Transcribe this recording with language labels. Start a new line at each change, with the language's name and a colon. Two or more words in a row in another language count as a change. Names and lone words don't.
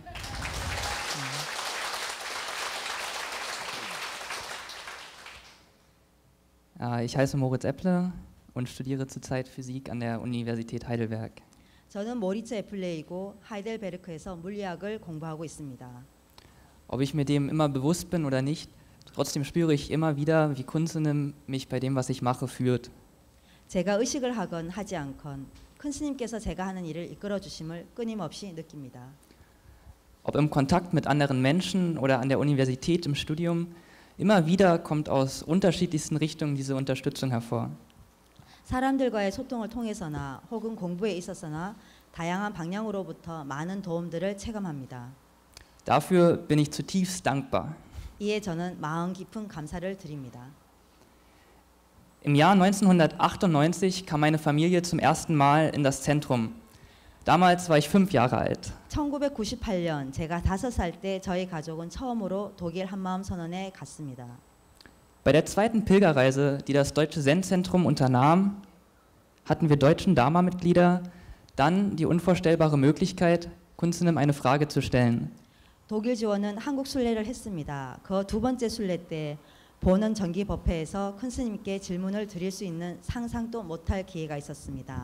German: Ich heiße Moritz Epple und studiere zurzeit Physik an der Universität Heidelberg.
Korean: 저는 모리츠 에플레이고 하이델베르크에서 물리학을 공부하고 있습니다.
German: Ob ich mir dem immer bewusst bin oder nicht, trotzdem spüre ich immer wieder, wie Kunstunim mich bei dem, was ich mache, führt.
Korean: 제가 의식을 하건 하지 않건 큰 스님께서 제가 하는 일을 이끌어 주심을 끊임없이 느낍니다.
German: Ob im Kontakt mit anderen Menschen oder an der Universität im Studium, immer wieder kommt aus unterschiedlichsten Richtungen diese Unterstützung hervor.
Korean: 사람들과의 소통을 통해서나 혹은 공부에 있어서나 다양한 방향으로부터 많은 도움들을 체감합니다.
German: Dafür bin ich zutiefst dankbar.
Korean: 이에 저는 마음 깊은 감사를 드립니다.
German: Im Jahr 1998 kam meine Familie zum ersten Mal in das Zentrum. Damals war ich 5 Jahre alt.
Korean: 1998년 제가 5살 때 저희 가족은 처음으로 독일 한마음 선언에 갔습니다.
German: Bei der zweiten Pilgerreise, die das Deutsche Zen-Zentrum unternahm, hatten wir deutschen Dharma-Mitglieder dann die unvorstellbare Möglichkeit, Kunzenim eine Frage zu stellen.
Korean: 독일 지원은 한국 순례를 했습니다. 그 두 번째 순례 때 보는 정기 법회에서 큰 스님께 질문을 드릴 수 있는 상상도 못할 기회가 있었습니다.